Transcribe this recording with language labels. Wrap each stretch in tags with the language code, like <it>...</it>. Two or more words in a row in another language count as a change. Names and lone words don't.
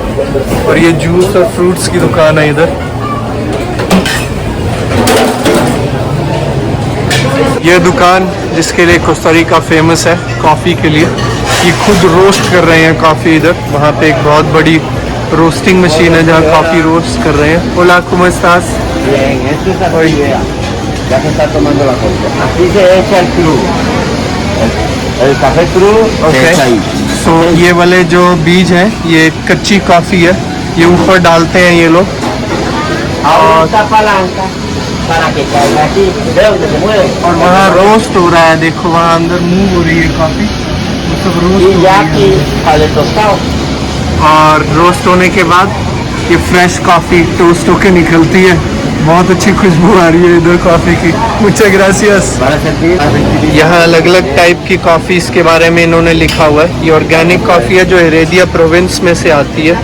<hi>और ये जूस और फ्रूट्स की दुकान है इधर। ये दुकान जिसके लिए कोस्टा रिका फेमस है कॉफ़ी के लिए, ये खुद रोस्ट कर रहे हैं कॉफ़ी इधर। वहाँ पे एक बहुत बड़ी</hi> <en>roasting machine</en> <hi>है जहाँ कॉफ़ी रोस्ट कर रहे हैं।</hi> <es>Hola, ¿cómo estás? Bien, esto es así, vea. Ya se está tomando la copa. Así se echa el cru. El café cru se echa ahí.</es> <hi>तो ये वाले जो बीज हैं ये कच्ची कॉफ़ी है, ये ऊपर डालते हैं ये लोग।</hi> <es>Ahora esta palanca para que caiga aquí. Veo que se mueve.</es> <hi>और वहाँ रोस्ट हो रहा है, देखो वहाँ अंदर मूव हो रही है कॉफ़ी, मतलब रोस्ट</hi> <es>Y</es> <hi>हो</hi> <es>ya</es> <hi>रही</hi> <es>aquí sale tostado.</es> <hi>है। और रोस्ट होने के बाद ये</hi> <en>fresh coffee toast</en> <hi>होके निकलती है। बहुत अच्छी खुशबू आ रही है इधर कॉफ़ी की।</hi> <es>muchas gracias. Para sentir.</es> <hi>यहाँ अलग अलग टाइप की कॉफ़ीज़ के बारे में इन्होंने लिखा हुआ है। ये</hi> <en>organic coffee</en> <hi>है जो हेरेडिया प्रोविंस में से आती है।</hi>